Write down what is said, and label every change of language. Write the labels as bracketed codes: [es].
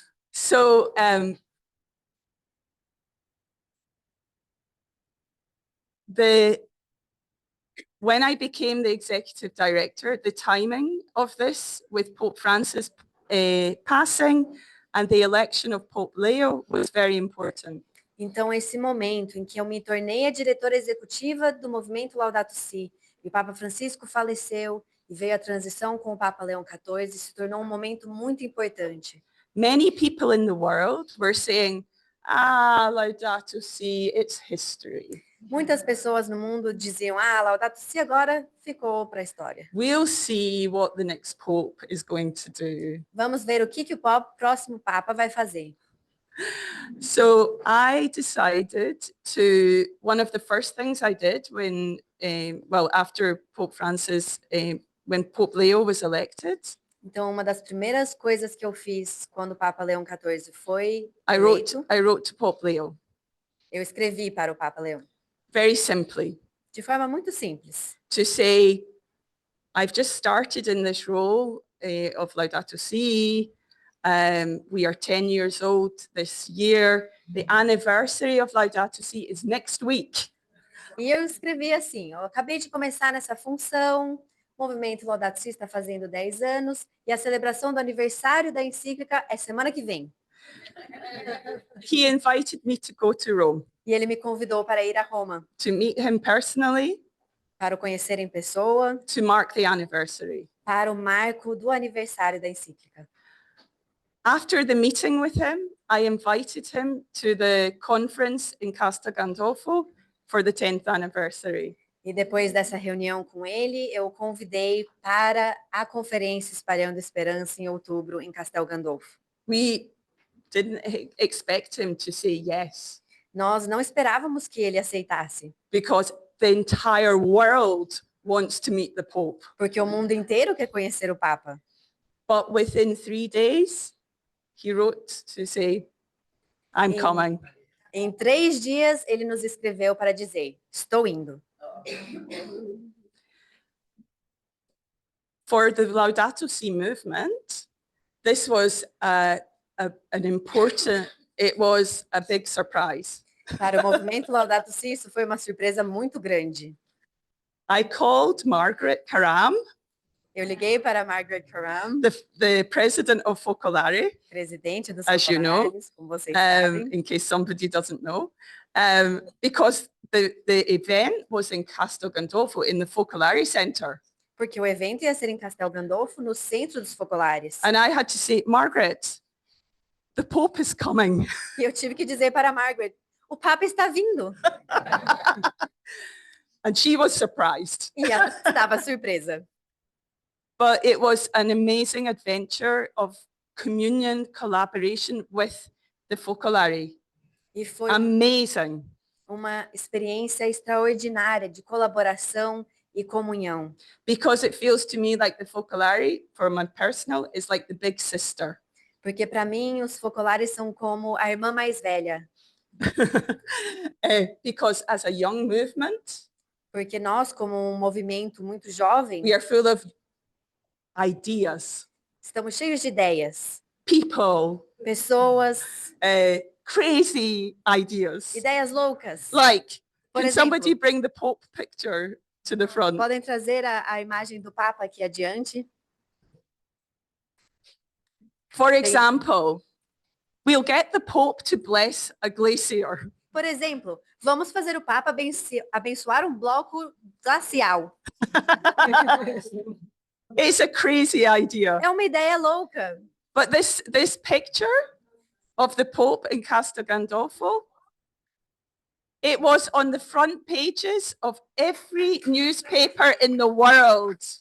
[en] So, when I became the executive director, the timing of this with Pope Francis passing and the election of Pope Leo was very important. [pt] Então, esse momento em que eu me tornei a diretora executiva do movimento Laudato Si, e o Papa Francisco faleceu e veio a transição com o Papa Leão XIV, se tornou um momento muito importante. [en] Many people in the world were saying, Laudato Si, it's history. [pt] Muitas pessoas no mundo diziam, Laudato Si agora ficou para a história. [en] We'll see what the next Pope is going to do. [pt] Vamos ver o que o próximo Papa vai fazer. [en] So I decided to, one of the first things I did when, after Pope Francis, when Pope Leo was elected, [pt] então, uma das primeiras coisas que eu fiz quando o Papa Leão XIV foi [en] I wrote to Pope Leo. [pt] Eu escrevi para o Papa Leão. [en] Very simply. [pt] De forma muito simples. [en] To say, I've just started in this role of Laudato Si. We are 10 years old this year. The anniversary of Laudato Si is next week. [pt] E eu escrevi assim, eu acabei de começar nessa função, o movimento Laudato Si está fazendo 10 anos e a celebração do aniversário da encíclica é semana que vem. [en] He invited me to go to Rome. [pt] E ele me convidou para ir a Roma. [en] To meet him personally. [pt] Para o conhecer em pessoa. [en] To mark the anniversary. [pt] Para o marco do aniversário da encíclica. [en] After the meeting with him, I invited him to the conference in Castel Gandolfo for the 10th anniversary. [pt] E depois dessa reunião com ele, eu o convidei para a conferência Espalhando Esperança em outubro em Castel Gandolfo. [en] We didn't expect him to say yes. [pt] Nós não esperávamos que ele aceitasse. [en] Because the entire world wants to meet the Pope. [pt] Porque o mundo inteiro quer conhecer o Papa. [en] But within 3 days, he wrote to say, I'm coming. [pt] Em 3 dias, ele nos escreveu para dizer, estou indo. [en] For the Laudato Si movement, this was an important, it was a big surprise. [pt] Para o movimento Laudato Si, isso foi uma surpresa muito grande. [en] I called Margaret Karam. [pt] Eu liguei para Margaret Karam, [en] the president of Focolare, [pt] presidente dos [en] as you know, [pt] como vocês sabem. [en] In case somebody doesn't know, because the event was in Castel Gandolfo in the Focolare Center. [pt] Porque o evento ia ser em Castel Gandolfo, no centro dos Focolares. [en] And I had to say, Margaret, the Pope is coming. [pt] E eu tive que dizer para Margaret, o Papa está vindo. [en] And she was surprised. [pt] E ela estava surpresa. [en] But it was an amazing adventure of communion collaboration with the Focolare. [pt] E foi [en] amazing. [pt] Uma experiência extraordinária de colaboração e comunhão. [en] Because it feels to me like the Focolare, for my personal, is like the big sister. [pt] Porque para mim os focolares são como a irmã mais velha. [en] Because as a young movement, [pt] Porque nós, como um movimento muito jovem, [en] we are full of ideas, [pt] estamos cheios de ideias, [en] people, [pt] pessoas, [en] crazy ideas. [pt] ideias loucas. [en] Like, [pt] Por [en] can [pt] exemplo, [en] somebody bring the Pope picture to the front? [pt] podem trazer a imagem do Papa aqui adiante. [en] For example, we'll get the Pope to bless a glacier. [pt] Por exemplo, vamos fazer o Papa abençoar um bloco glacial. [en] It's a crazy idea. [pt] É uma ideia louca. [en] But this picture of the Pope in Castel Gandolfo, it was on the front pages of every newspaper in the world.